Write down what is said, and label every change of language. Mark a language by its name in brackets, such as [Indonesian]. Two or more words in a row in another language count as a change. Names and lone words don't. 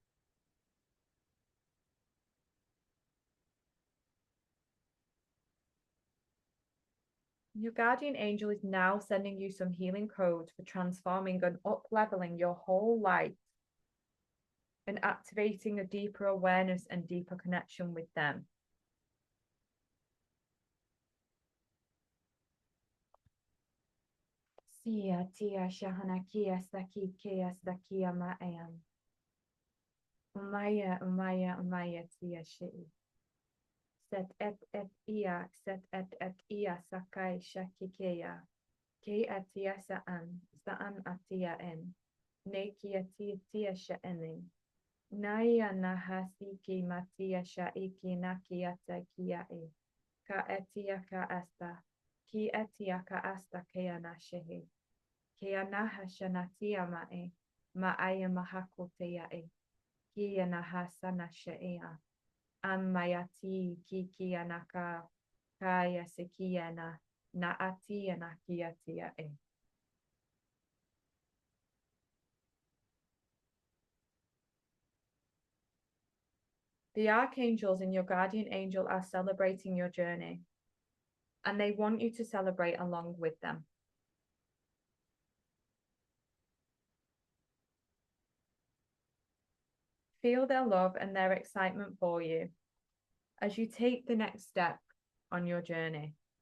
[English] Your guardian angel is now sending you some healing codes for transforming and up-leveling your whole life and activating a deeper awareness and deeper connection with them. Sia tia shahana kia staki kia stakia ma'am. Umaya tia shei. Set et ia sakai shakikeya. Ke atia saan atia en. Ne kia tia sha'ening. Naya nahasiki matia shaiki nakiata kia e. Ka etia ka asta. Ki etia ka asta kea nashehe. Kea naha shanatia mae. Maaya mahakotea e. Kia nahasana sheea. Amayati kikia naka. Kaya sekia na atia na kiatia e. The archangels and your guardian angel are celebrating your journey, and they want you to celebrate along with them. Feel their love and their excitement for you as you take the next step on your journey.